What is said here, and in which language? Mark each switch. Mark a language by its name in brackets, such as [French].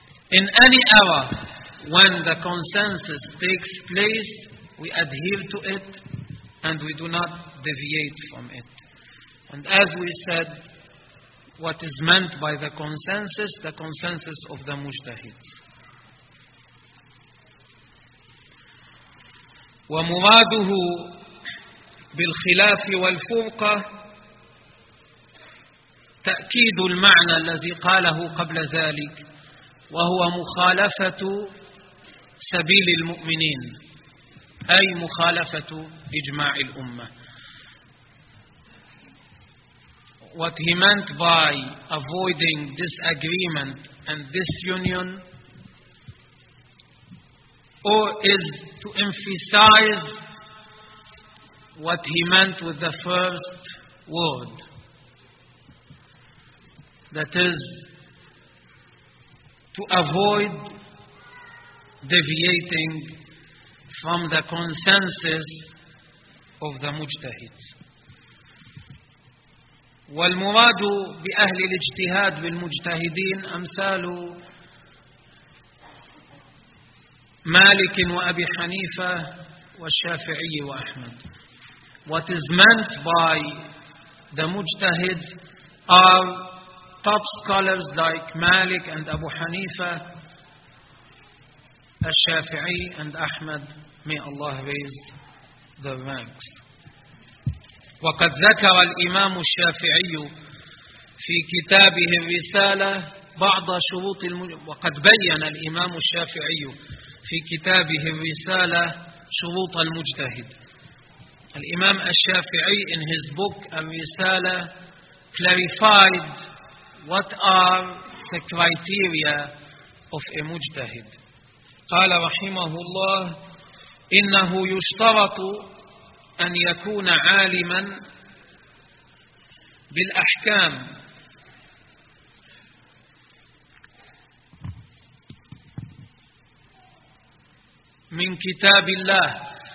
[English] In any era when the consensus takes place, we adhere to it and we do not deviate from it. And as we said, what is meant by the consensus of the mujtahids. [Arabic] ومراده بالخلاف والفرقة تأكيد المعنى الذي قاله قبل ذلك، وهو مخالفة سبيل المؤمنين، أي مخالفة إجماع الأمة. [English] What he meant by avoiding disagreement and disunion, or is to emphasize what he meant with the first word. That is, to avoid deviating from the consensus of the mujtahids. [Arabic] والمراد بأهل الاجتهاد بالمجتهدين أمثال مالك وأبي حنيفة والشافعي وأحمد. [English] What is meant by the mujtahid are top scholars like Malik and Abu Hanifa, al-Shafi'i and Ahmad. May Allah raise the ranks. [Arabic] وقد ذكر الإمام الشافعي في كتابه الرسالة بعض شروط وقد بين الإمام الشافعي في كتابه الرسالة شروط المجتهد. [English] الإمام الشافعي in his book الرسالة clarified what are the criteria of a مجتهد. [Arabic] قال رحمه الله: إنه يشترط أن يكون عالما بالأحكام من كتاب الله.